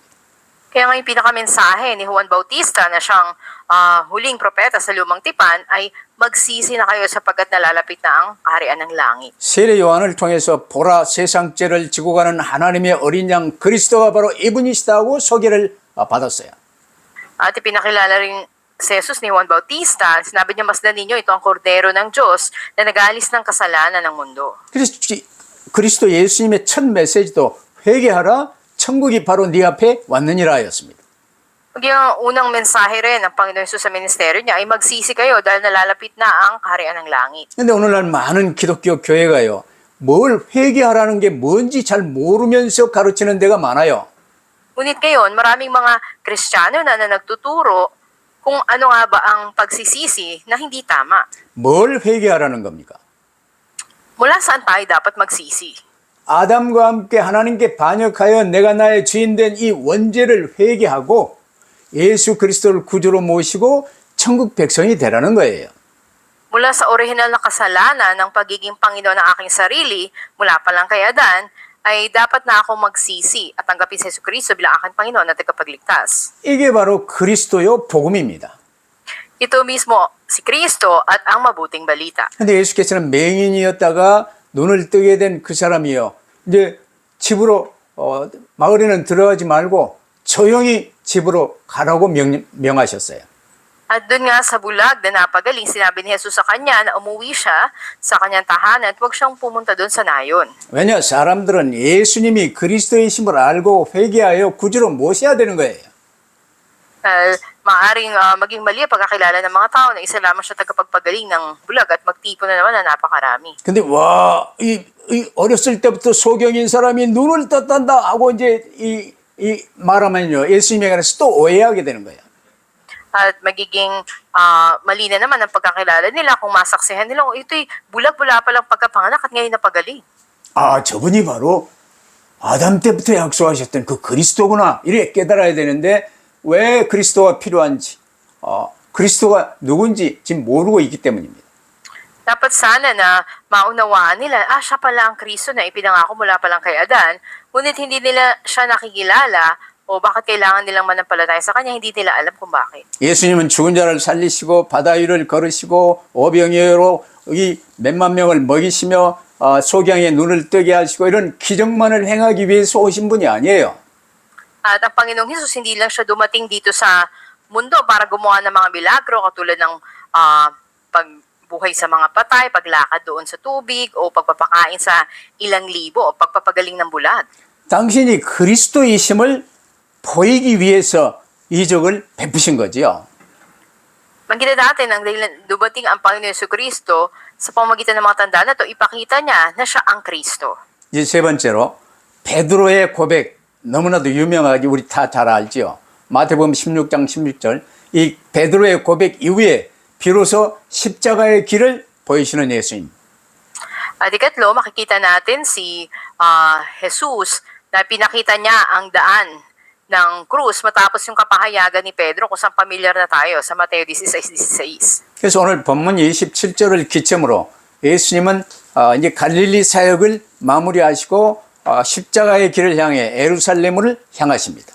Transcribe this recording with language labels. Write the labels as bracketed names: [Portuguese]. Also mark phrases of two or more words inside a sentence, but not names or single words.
[Filipino] Kaya nga yung pinakamensahe ni Juan Bautista na siyang huling propeta sa lumang tipan ay magsisi na kayo sapagkat nalalapit na ang kaharian ng langit. [Korean] 세례 요한을 통해서 보라 세상 죄를 지고 가는 하나님의 어린 양 그리스도가 바로 이분이시다고 소개를 받았어요. [Filipino] At ipinakilala rin si Jesus ni Juan Bautista, sinabi niya, masdan ninyo, ito ang kordero ng Diyos na nag-aalis ng kasalanan ng mundo. [Korean] 그래서 그리스도 예수님의 첫 메시지도 회개하라 천국이 바로 네 앞에 왔느니라 였습니다. [Filipino] Yung unang mensahe rin ng Panginoon Jesus sa ministeryo niya ay magsisi kayo dahil nalalapit na ang kaharian ng langit. [Korean] 근데 오늘날 많은 기독교 교회가요, 뭘 회개하라는 게 뭔지 잘 모르면서 가르치는 데가 많아요. [Filipino] Ngunit ngayon, maraming mga Kristiyano na nagtuturo kung ano nga ba ang pagsisisi na hindi tama. [Korean] 뭘 회개하라는 겁니까? [Filipino] Mula saan tayo dapat magsisi? [Korean] 아담과 함께 하나님께 반역하여 내가 나의 주인된 이 원죄를 회개하고 예수 그리스도를 구주로 모시고 천국 백성이 되라는 거예요. [Filipino] Mula sa orihinal na kasalanan ng pagiging Panginoon ng aking sarili, mula pa lang kay Adan, ay dapat na ako magsisi at tanggapin si Jesu Cristo bilang aking Panginoon at tagapagligtas. [Korean] 이게 바로 그리스도요 복음입니다. [Filipino] Ito mismo si Kristo at ang mabuting balita. [Korean] 근데 예수께서는 맹인이었다가 눈을 뜨게 된 그 사람이요, 이제 집으로 마을에는 들어가지 말고 조용히 집으로 가라고 명하셨어요. [Filipino] At doon nga sa bulag na napagaling, sinabi ni Jesus sa kanya na umuwi siya sa kanyang tahanan at huwag siyang pumunta doon sa nayon. [Korean] 왜냐, 사람들은 예수님이 그리스도이심을 알고 회개하여 구주로 모셔야 되는 거예요. [Filipino] Maaring maging mali ang pagkakilala ng mga tao na isa lamang siya tagapagpagaling ng bulag at magtipon na naman na napakarami. [Korean] 근데 와, 이 어렸을 때부터 소경인 사람이 눈을 떴단다 하고 이제 이 말하면요, 예수님에 관해서 또 오해하게 되는 거예요. [Filipino] At magiging mali na naman ang pagkakilala nila kung masaksihan nila, ito'y bulag-bula pa lang pagkapanganak at ngayon napagaling. [Korean] 아, 저분이 바로 아담 때부터 약속하셨던 그 그리스도구나, 이렇게 깨달아야 되는데 왜 그리스도가 필요한지, 그리스도가 누군지 지금 모르고 있기 때문입니다. [Filipino] Dapat sana na maunawaan nila, siya pala ang Kristo na ipinangako mula pa lang kay Adan, ngunit hindi nila siya nakikilala o bakit kailangan nilang manampalataya sa kanya, hindi nila alam kung bakit. [Korean] 예수님은 죽은 자를 살리시고 바다 위를 걸으시고 오병이어로 이 몇만 명을 먹이시며 소경의 눈을 뜨게 하시고 이런 기적만을 행하기 위해서 오신 분이 아니에요. [Filipino] At ang Panginoong Hesus, hindi lang siya dumating dito sa mundo para gumawa ng mga milagro katulad ng pagbuhay sa mga patay, paglakad doon sa tubig, o pagpapakain sa ilang libo, o pagpapagaling ng bulag. [Korean] 당신이 그리스도이심을 보이기 위해서 이적을 베푸신 거지요. [Filipino] Magkita natin ang dumating ang Panginoon Jesucristo sa pamamagitan ng mga tanda na ito, ipakita niya na siya ang Kristo. [Korean] 이제 세 번째로 베드로의 고백, 너무나도 유명하지, 우리 다 잘 알지요. 마태복음 16장 16절, 이 베드로의 고백 이후에 비로소 십자가의 길을 보이시는 예수님. [Filipino] At ikatlo, makikita natin si Jesus na pinakita niya ang daan ng krus matapos yung kapahayagan ni Pedro kung saan pamilyar na tayo sa Mateo 16:16. [Korean] 그래서 오늘 본문 27절을 기점으로 예수님은 이제 갈릴리 사역을 마무리하시고 십자가의 길을 향해 예루살렘을 향하십니다.